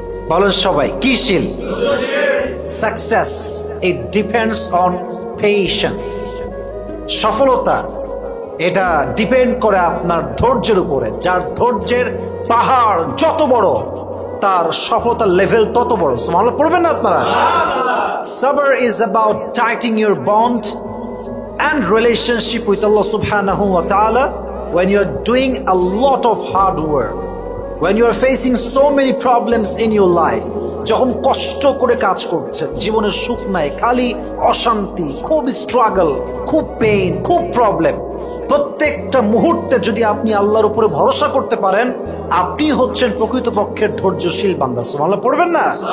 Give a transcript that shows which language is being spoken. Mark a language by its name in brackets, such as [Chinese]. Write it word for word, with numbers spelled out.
[Bangla] বলেন সবাই, কি শীল? [English] success it depends on patience, [Bangla] সফলতা এটা ডিপেন্ড করে আপনার ধৈর্যের উপরে। যার ধৈর্যের পাহাড় যত বড় তার সফলতার লেভেল তত বড়। সুবহানাল্লাহ পড়বেন না আপনারা? [English] সাবর is about tightening your bond and relationship with Allah subhanahu wa ta'ala. When you are doing a lot of hard work, when you are facing so many problems in your life, [Bangla] যখন কষ্ট করে কাজ করছে, জীবনের সুখ নাই, খালি অশান্তি, খুব স্ট্রাগল, খুব পেইন, খুব প্রবলেম, প্রত্যেকটা মুহূর্তে যদি আপনি আল্লাহর উপরে ভরসা করতে পারেন, আপনি হচ্ছেন প্রকৃতপক্ষের ধৈর্যশীল বান্দা। সুবহানাল্লাহ পড়বেন না?